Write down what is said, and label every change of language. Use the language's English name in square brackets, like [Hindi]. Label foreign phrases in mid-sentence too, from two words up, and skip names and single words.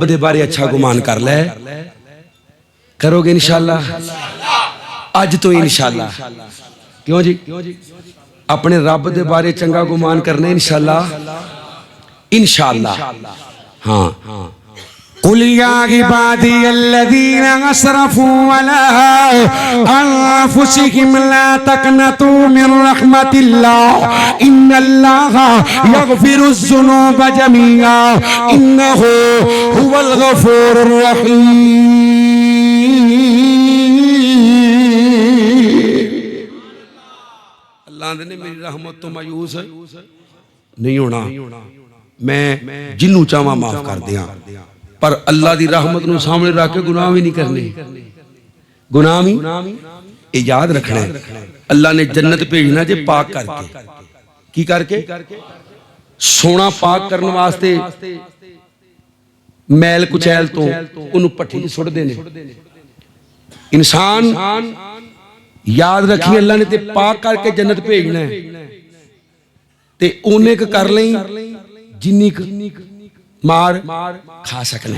[Punjabi] دے بارے اچھا گمان کر لے کرو گے ان شاء اللہ اج تو ان شاء اللہ کیوں جی اپنے رب دے بارے چنگا گمان کرنے ان شاء اللہ ہاں [Arabic] قل يا عبادي الذين أسرفوا على أنفسهم لا تقنطوا من رحمة الله إن الله يغفر الذنوب جميعا إنه هو الغفور الرحيم. [Punjabi] اللہ نے میری رحمت توں مایوس نہیں ہونا. میں جنہوں چاہواں معاف کر دیا، پر اللہ کی رحمت نوں سامنے رکھ کے گناہ بھی نہیں کرنے. گناہ بھی ایہہ یاد رکھنا ہے. اللہ نے جنت بھیجنا جے پاک کر کے۔ کی کر کے? سونا پاک کرنے واسطے میل کچیل توں اُنہاں نے بھٹی چ سٹدے نے. انسان یاد رکھی اللہ نے تے پاک کر کے جنت بھیجنا ہے، تے اُنہیں کر لئی جنی مار کھا سکنا.